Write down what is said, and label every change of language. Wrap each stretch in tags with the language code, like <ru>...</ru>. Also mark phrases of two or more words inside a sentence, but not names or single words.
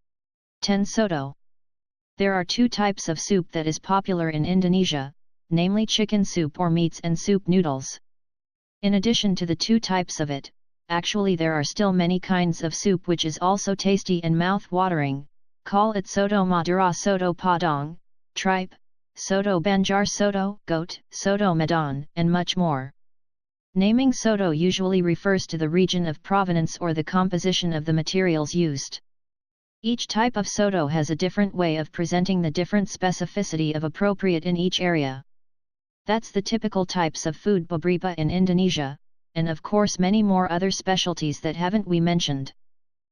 <en>10. Soto. There are two types of soup that is popular in Indonesia, namely chicken soup or meats and soup noodles. In addition to the two types of it, actually there are still many kinds of soup which is also tasty and mouth-watering, call it soto Madura, soto padang, tripe, soto Banjar, soto goat, soto Medan, and much more. Naming soto usually refers to the region of provenance or the composition of the materials used. Each type of soto has a different way of presenting the different specificity of appropriate in each area. That's the typical types of food beberapa in Indonesia, and of course many more other specialties that haven't we mentioned.</en>